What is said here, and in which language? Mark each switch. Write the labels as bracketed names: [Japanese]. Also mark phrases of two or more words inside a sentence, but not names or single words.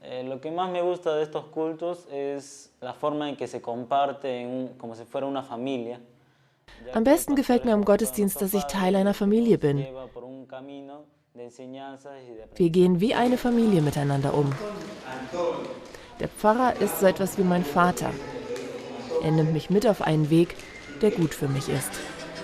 [Spanish] Lo que más me gusta de estos cultos es la forma en que se comparte como si fuera una familia. [German] Am besten gefällt mir am Gottesdienst, dass ich Teil einer Familie bin. Wir gehen wie eine Familie miteinander um. Der Pfarrer ist so etwas wie mein Vater. Er nimmt mich mit auf einen Weg, der gut für mich ist.